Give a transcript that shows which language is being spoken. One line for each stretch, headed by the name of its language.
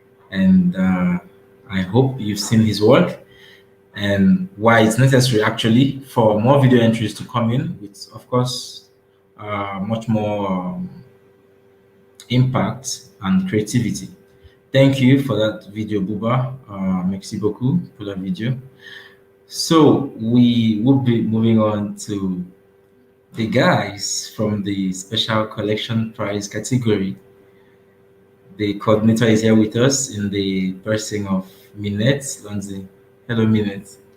English: And I hope you've seen his work and why it's necessary actually for more video entries to come in with, of course, much more impact and creativity. Thank you for that video, Bouba.
French: Merci beaucoup pour la video.
English: So we will be moving on to the guys from the Special Collection Prize category. The coordinator is here with us in the person of Minette Lotsie. Hello, Minette.